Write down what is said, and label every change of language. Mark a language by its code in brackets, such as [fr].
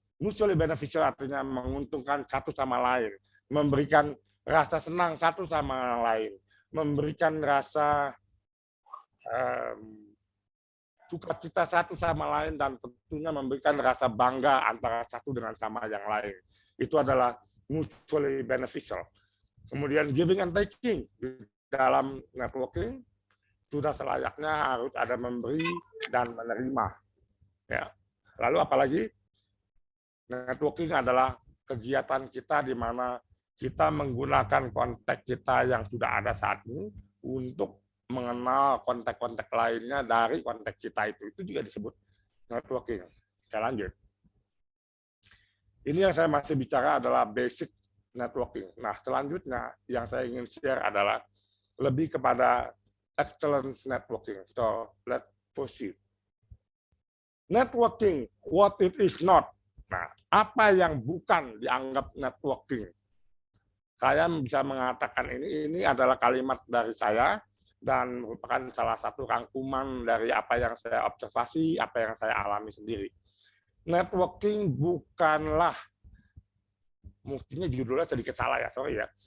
[en] Mutually beneficial [id] artinya menguntungkan satu sama lain, memberikan rasa senang satu sama lain, memberikan rasa sukacita satu sama lain, dan tentunya memberikan rasa bangga antara satu dengan sama yang lain. Itu adalah [en] mutually beneficial. [id] Kemudian [en] giving and taking. [id] Dalam networking sudah selayaknya harus ada memberi dan menerima. Ya. Lalu apalagi? Networking adalah kegiatan kita di mana kita menggunakan kontak kita yang sudah ada saat ini untuk mengenal kontak-kontak lainnya dari kontak kita itu. Itu juga disebut networking. Saya lanjut. Ini yang saya masih bicara adalah basic networking. Nah, selanjutnya yang saya ingin share adalah lebih kepada excellent networking. [en] So, let's proceed. Networking, what it is not. [id] Nah, apa yang bukan dianggap networking? Saya bisa mengatakan ini adalah kalimat dari saya dan merupakan salah satu rangkuman dari apa yang saya observasi, apa yang saya alami sendiri. Networking bukanlah, mestinya judulnya sedikit salah ya, sorry ya.